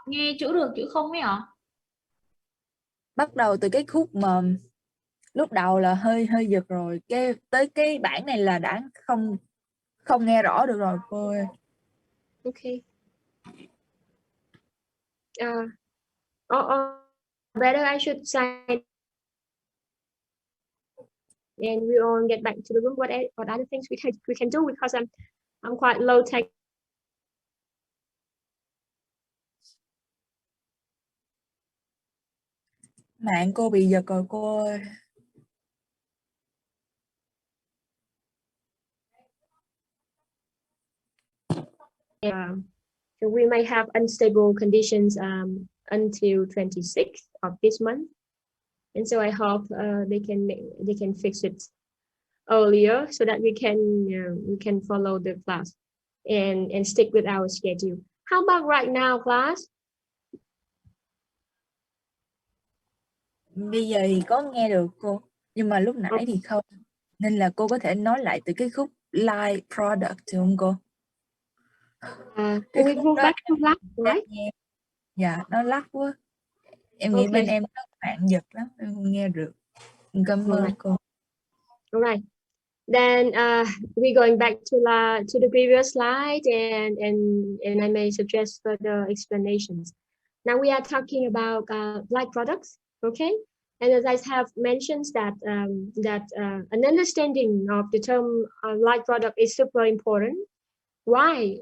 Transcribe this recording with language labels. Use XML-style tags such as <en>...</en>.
<vi>Nghe chữ được chữ không ấy ạ? Bắt đầu từ cái khúc mà lúc đầu là hơi giật rồi, cái tới cái bản này là đã không nghe rõ được rồi cô ơi.</vi> <en>Okay. Or better I should sign and we all get back to the room. What other things we can do, because I'm quite low tech.</en> <vi>Mạng cô bị giật rồi cô ơi.</vi> <en>So we may have unstable conditions until 26th of this month, and so I hope they can fix it earlier so that we can follow the class and stick with our schedule. How about right now, class?</en> <vi>Bây giờ thì có nghe được cô, nhưng mà lúc nãy thì không, nên là cô có thể nói lại từ cái khúc live product được không cô?</vi> <en>We go back to last, right?</en> <vi>Dạ, nó lắc quá. Em nghĩ bên em nó mạng giật lắm, em không nghe được. Cảm ơn cô.</vi> <en>All right. Then we're going back to the previous slide, and I may suggest further explanations. Now we are talking about like products, okay? And as I have mentioned that an understanding of the term like product is super important. Why?</en>